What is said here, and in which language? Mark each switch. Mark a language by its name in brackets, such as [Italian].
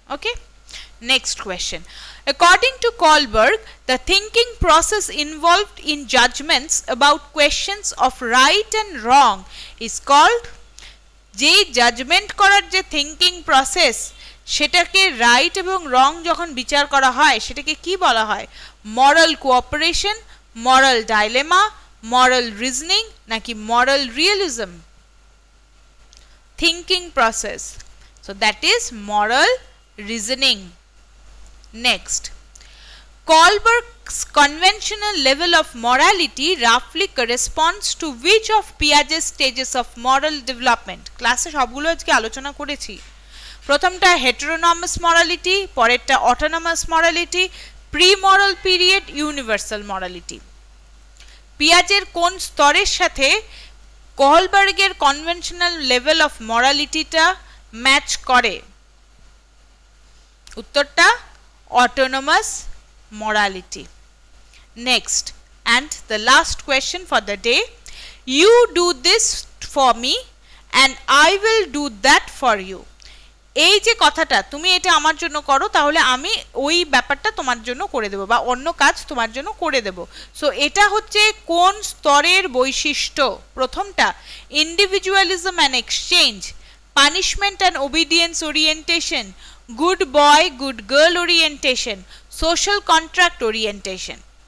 [English] Okay, next question. According to Kohlberg, the thinking process involved in judgments about questions of right and wrong is called, [Bangla] যে judgement করার যে thinking process, সেটাকে right এবং রং যখন বিচার করা হয় সেটাকে কি বলা হয়? [English] Moral cooperation, moral dilemma, moral reasoning নাকি moral realism? Thinking process, so that is moral reasoning. Next, Kohlberg's conventional level of morality roughly corresponds to which of Piaget's stages of moral development? [Bangla] ক্লাসে সবগুলো আজকে আলোচনা করেছি। [English] প্রথমটা heteronomous morality, পরেরটা autonomous morality, pre moral period, universal morality. [Bangla] পিয়াজের কোন স্তরের সাথে কোহলবার্গের কনভেনশনাল লেভেল অফ মরালিটিটা ম্যাচ করে? উত্তরটা autonomous morality. [English] Next, and the last question for the day, you do this for me and I will do that for you. [Bangla] এই যে কথাটা, তুমি এটা আমার জন্য করো তাহলে আমি ওই ব্যাপারটা তোমার জন্য করে দেব, বা অন্য কাজ তোমার জন্য করে দেব। সো এটা হচ্ছে কোন স্তরের বৈশিষ্ট্য? [English] প্রথমটা individualism and exchange, punishment and obedience orientation, good boy good girl orientation, social contract orientation.